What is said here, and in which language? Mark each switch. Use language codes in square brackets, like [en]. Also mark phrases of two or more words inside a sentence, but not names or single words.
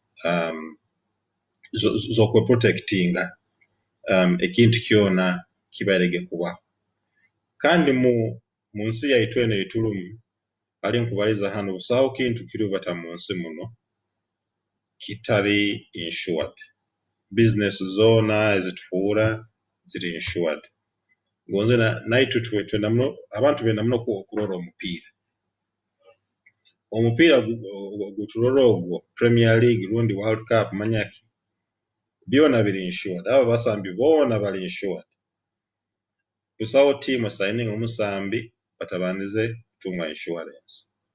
[nyn] z'okweprotectinga ekintu kyona kibalege kubaho kandi mu nsi yaitu eno etulumu ali nkubaliza hano busawo kintu kirubata mu nsi muno kitali [en] insured business [nyn] zona ezitufuura ziri insured gonze naitu twenda muno abantu benda muno kurora omupiira guturora ogwo Premier League rundi World Cup manyaki byona biri insured aba basambi bona bali insured busawo [en] team signing [nyn] omusambi batabanize kutunga insurance